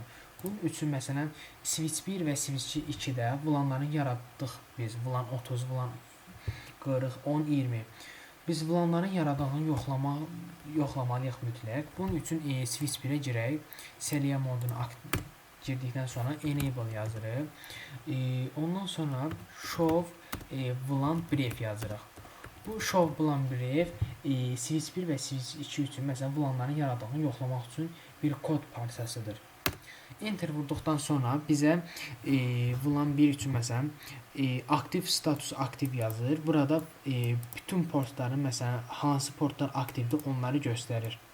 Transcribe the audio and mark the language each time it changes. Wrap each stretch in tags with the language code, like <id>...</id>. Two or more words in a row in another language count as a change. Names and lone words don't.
<az>Bunun üçün məsələn switch 1 və switch 2-də VLAN-ları yaratdıq biz. VLAN 30, VLAN 40, 10, 20. Biz VLAN-ların yaradığını yoxlamalıyıq mütləq. Bunun üçün switch 1-ə girək. Serial modunu girdikdən sonra enable yazırıq. Ondan sonra</az> <en>show VLAN brief</en> <az>yazırıq. Bu</az> <en>show VLAN brief</en> <az>switch 1 və switch 2 üçün məsələn VLAN-ların yaradığını yoxlamaq üçün bir kod parçasıdır. Enter vurduqdan sonra bizə VLAN 1 üçün məsələn aktiv status aktiv yazır. Burada bütün portların məsələn hansı portlar aktivdir onları göstərir.</az>